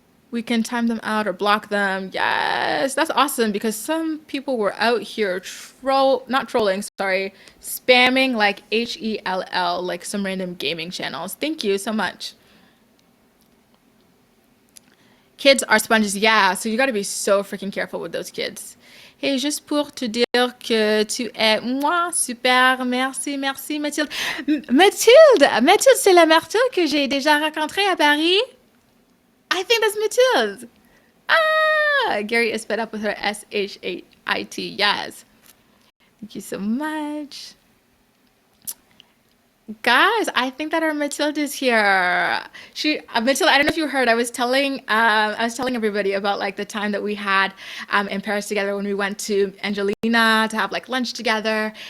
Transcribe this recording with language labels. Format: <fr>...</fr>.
<en>We can time them out or block them. Yes, that's awesome because some people were out here not trolling, sorry, spamming like HELL, like some random gaming channels. Thank you so much. Kids are sponges, yeah, so you gotta be so freaking careful with those kids.</en> <fr>Hey, juste pour te dire que tu es, moi, super, merci, merci, Mathilde. Mathilde, c'est la Mathilde que j'ai déjà rencontrée à Paris?</fr> <en>I think that's Mathilde. Ah, Gary is fed up with her SHIT, yes. Thank you so much. Guys, I think that our Matilda is here. Matilda, I don't know if you heard, I was telling everybody about like the time that we had in Paris together when we went to Angelina to have like lunch together.</en>